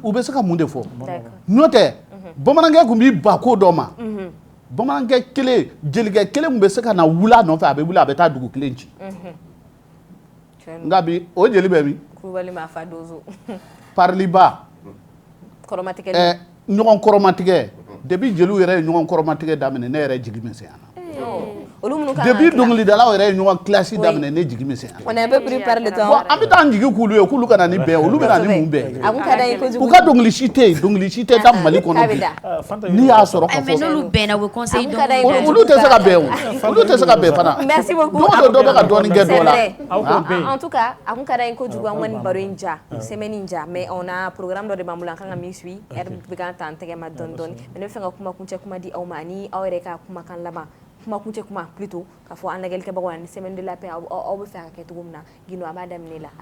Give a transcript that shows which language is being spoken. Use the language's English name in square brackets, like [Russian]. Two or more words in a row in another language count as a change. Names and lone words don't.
[Bambara] u bɛ se ka mun de fɔ n'o tɛ bamanankɛ tun b'i ba ko dɔ ma bamanankɛ kelen jelikɛ kelen tun bɛ se ka na wuli a nɔfɛ a bɛ wuli a bɛ taa dugu kelen ci nka bi o jeli bɛ min Kulubali ma fa dozo pariliba kɔrɔmatigɛ ɲɔgɔn kɔrɔmatigɛ depuis jeliw yɛrɛ ye ɲɔgɔn kɔrɔmatigɛ daminɛ ne yɛrɛ jigi misɛnyana depuis dɔnkilidalaw yɛrɛ ye ɲɔgɔn classe daminɛ ne jigi misɛnyana [French] on est un peu pris par le temps bon [Bambara] an bɛ taa an jigi k'ulu ye k'ulu kana ni bɛn olu bɛ na ni mun bɛn u ka dɔnkili si tɛ yen dɔnkili si tɛ taa Mali kɔnɔ bi n'i y'a sɔrɔ ka fɔ n'olu bɛnna u bɛ conseil olu tɛ se ka bɛn o olu tɛ se ka bɛn fana [French] merci beaucoup [Bambara] dɔ bɛ ka dɔɔnin kɛ dɔ la [French] en tout cas [Bambara] a kun ka d'an ye kojugu an kɔni baro in ja semaine in ja [French] mais on a programme [Bambara] dɔ de b'an bolo an kan ka min suit heure bɛ k'an ta an tɛgɛ ma dɔɔnin dɔɔnin mais ne bɛ fɛ ka kuma kuncɛ kuma di aw ma ani aw yɛrɛ ka kumakan laban kuma kuncɛ kuma plutôt k'a fɔ an lajɛlikɛbagaw ani [French] semaine de la paix [Bambara] aw bɛ fɛ ka kɛ cogo min na Guindo an b'a daminɛ la